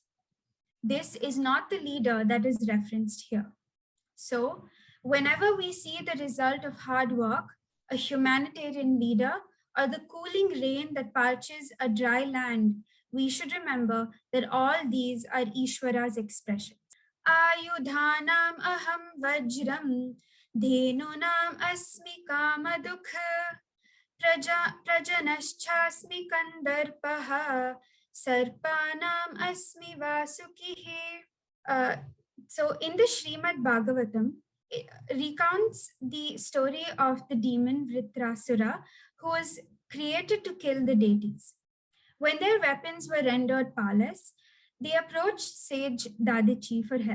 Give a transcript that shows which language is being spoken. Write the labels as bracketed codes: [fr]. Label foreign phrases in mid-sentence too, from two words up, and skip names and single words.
[en] This is not the leader that is referenced here. So, whenever we see the result of hard work, a humanitarian leader, or the cooling rain that parches a dry land, we should remember that all these are Ishvara's expressions. [sa] Ayudhanam aham vajram, dhenunam asmi kamadukha, prajanaschasmi kandarpaha, sarpanam asmi vasukihi. [en] So in the Srimad Bhagavatam, it recounts the story of the demon Vritrasura, who was created to kill the deities. When their weapons were rendered powerless, they approached sage Dadichi for help.